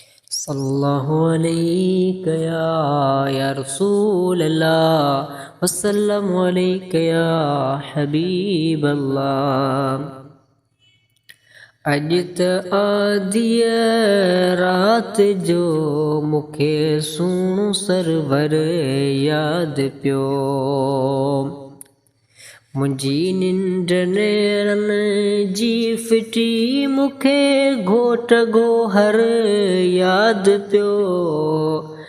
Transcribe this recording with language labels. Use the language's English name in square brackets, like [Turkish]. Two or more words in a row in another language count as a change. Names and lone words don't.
[Arabic] صلى الله عليك يا، يا رسول الله، وسلم عليك يا حبيب الله۔ [Sindhi] اڄ ته آڌيءَ رات جو مونکي سهڻو سرور ياد پيو۔ منهنجي ننڊ نيرن جي ڦٽي، مونکي گهوٽ گوهر ياد پيو۔